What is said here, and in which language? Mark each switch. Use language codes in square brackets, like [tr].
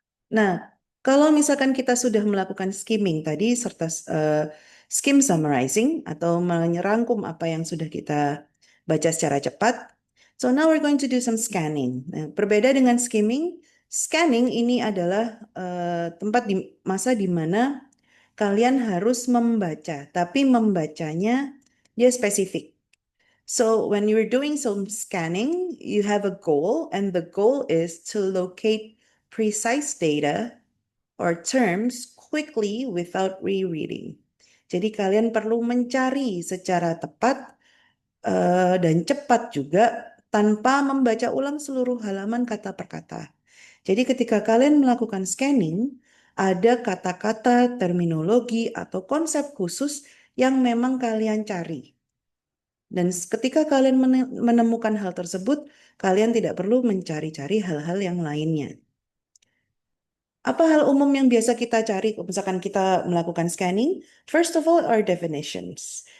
[id] Nah, kalau misalkan kita sudah melakukan skimming tadi serta skim summarizing atau menyerangkum apa yang sudah kita baca secara cepat, [en] so now we're going to do some scanning. [id] Nah, berbeda dengan skimming, scanning ini adalah tempat di masa di mana kalian harus membaca, tapi membacanya dia spesifik. [en] So when you're doing some scanning, you have a goal, and the goal is to locate precise data or terms quickly without rereading. [id] Jadi kalian perlu mencari secara tepat dan cepat juga tanpa membaca ulang seluruh halaman kata per kata. Jadi ketika kalian melakukan scanning, ada kata-kata, terminologi, atau konsep khusus yang memang kalian cari. Dan ketika kalian menemukan hal tersebut, kalian tidak perlu mencari-cari hal-hal yang lainnya. Apa hal umum yang biasa kita cari misalkan kita melakukan scanning? [en] First of all are definitions.